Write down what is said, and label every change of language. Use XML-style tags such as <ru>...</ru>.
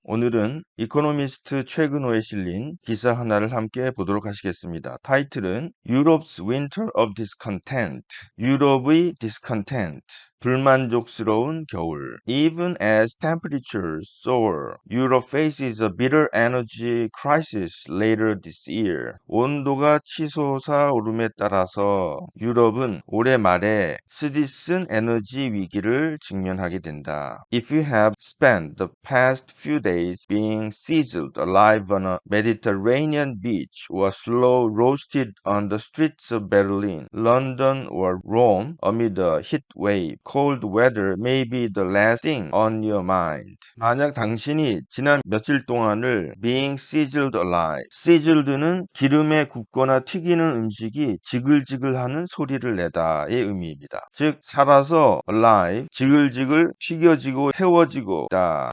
<ko>오늘은 이코노미스트 최근호에 실린 기사 하나를 함께 보도록 하시겠습니다. 타이틀은</ko> <en>Europe's Winter of Discontent,</en> <ko>유럽의 discontent, 불만족스러운 겨울.</ko> <en>Even as temperatures soar, Europe faces a bitter energy crisis later this year.</en> <ko>온도가 치솟아 오름에 따라서 유럽은 올해 말에 쓰디쓴 에너지 위기를 직면하게 된다.</ko> <en>If you have spent the past few days being sizzled alive on a Mediterranean beach or slow roasted on the streets of Berlin, London or Rome amid a heat wave, cold weather may be the last thing on your mind.</en> <ko>만약 당신이 지난 며칠 동안을</ko> <en>being sizzled alive,</en> <ko>sizzled는 기름에 굽거나 튀기는 음식이 지글지글하는 소리를 내다의 의미입니다. 즉 살아서 alive, 지글지글 튀겨지고 태워지고 있다.</ko>